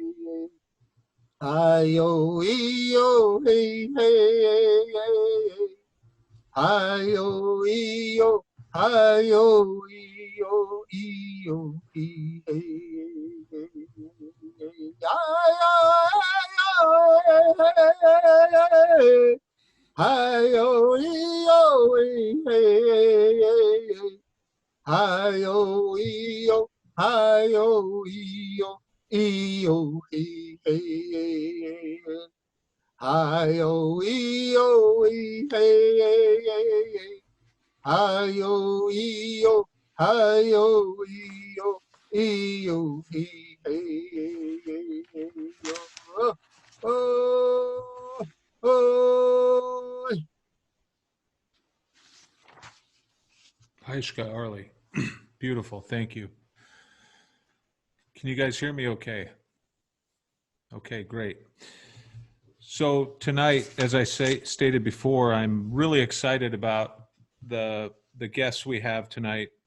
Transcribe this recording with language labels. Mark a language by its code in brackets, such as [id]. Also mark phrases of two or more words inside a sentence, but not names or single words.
[en] hi-yo, ee-yo, hey, hi-yo, ee-yo, hi-yo, ee-yo, ee-yo, hi-yo, ee-yo, hi-yo, ee-yo, hi-yo, ee-yo, E-O, hey. Hi-yo, E-O, hey. Hi-yo, E-O, hi-yo, E-O, E-O, hey. Oh, oh, oh. Haishka Arlie. Beautiful. Thank you. Can you guys hear me okay? Okay, great. So tonight, as I stated before, I'm really excited about the guests we have tonight.